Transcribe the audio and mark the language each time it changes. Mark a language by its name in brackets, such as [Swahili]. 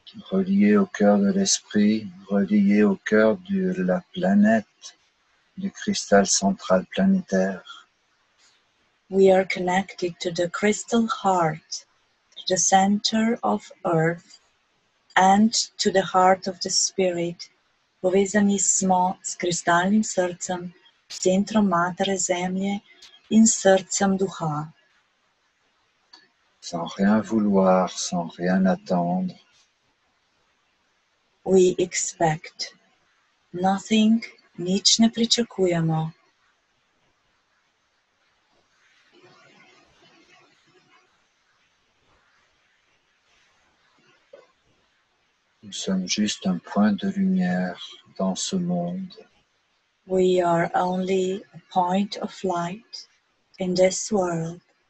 [French] Relié au cœur de l'esprit, relié au cœur de la planète, du cristal central planétaire. [English] We are connected to the crystal heart, to the center of earth, and to the heart of the spirit. [Slovenian] Povezani smo s kristalnim srcem, s centrom matere zemlje in srcem duha. [French] Sans rien vouloir, sans rien attendre. [English] We expect nothing, [Slovenian] nič ne pričakujemo. [French] Nous sommes juste un point de lumière dans ce monde. [English] We are only a point of light in this world.